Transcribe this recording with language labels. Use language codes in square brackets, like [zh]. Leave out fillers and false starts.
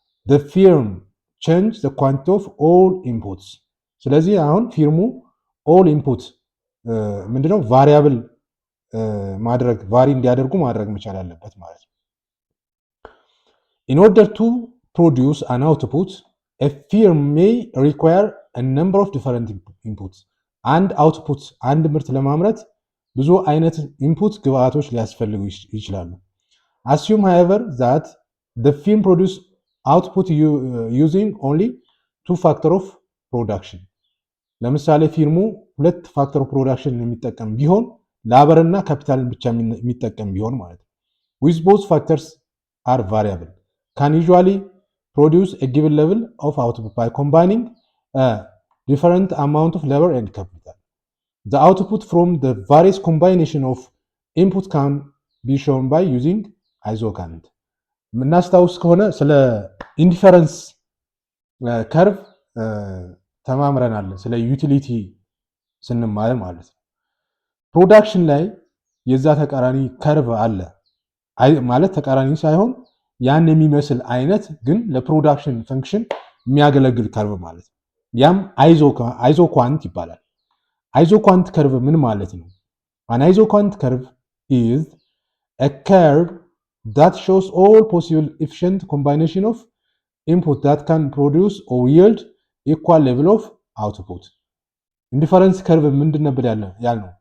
[en] the firm change the quantity of all inputs [am] ስለዚህ አሁን ፊርሙ all input ምንድነው ቫሪያብል ማድረግ ቫሪ እንዲያደርጉ ማድረግ መቻል አለበት ማለት ነው። [en] in order to produce an output, a firm may require a number of different inputs. [am] አንድ አውትፑት አንድ ምርት ለማምረት ብዙ አይነት ኢንፑት ግብአቶች ሊያስፈልጉ ይችላሉ። [en] Assume however that the firm produce output using only two factor of production. [am] ለምሳሌ ፊርሙ ሁለት ፋክተር ኦፍ ፕሮዳክሽን የሚጠቀም ቢሆን ላበር እና ካፒታልን ብቻ የሚጠቀም ቢሆን ማለት ነው። [en] With both factors are variable can usually produce a given level of output by combining a different amount of labor and capital. The output from the various combination of input can be shown by using isocant. [am] ምናስታውስ ከሆነ ስለ ኢንዲፈረንስ ከርቭ ተማምረናል ስለ ዩቲሊቲ ስንማር ማለት ነው። ፕሮዳክሽን ላይ የዛ ተቃራኒ ከርቭ አለ ማለት ተቃራኒ ሳይሆን ያን የሚመስል አይነት ግን ለፕሮዳክሽን ፈንክሽን የሚያገለግል ከርቭ ማለት ነው። ያም አይዞኳንት ይባላል። አይዞኳንት ከርቭ ምን ማለት ነው? [en] An isoquant curve is a curve that shows all possible efficient combination of input that can produce or yield equal level of output. [am] ኢንዲፈረንስ ከርቭ ምንድን ነበር ያልነው?